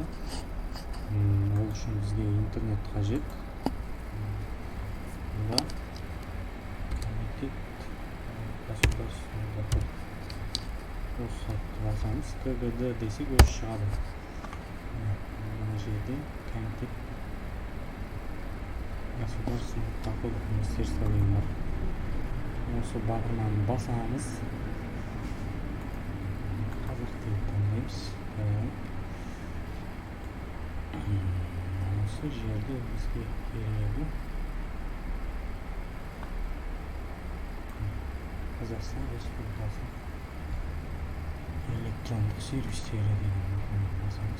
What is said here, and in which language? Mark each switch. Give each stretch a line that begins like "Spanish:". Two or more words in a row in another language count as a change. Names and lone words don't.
Kazakh: Ол үшін бізге интернет қажет.
Russian: Государственный доход.
Kazakh: Осы сайтты басамыз, КГД десек өзі шығады. Мына жерде
Russian: комитет государственных доходов министерства
Kazakh: деген бар. Осы бағананы басамыз. Қазақ тілін таңдаймыз. Осы жерде бізге керегі Қазақстан Республикасы электрондық сервистері деген мақаланы басамыз.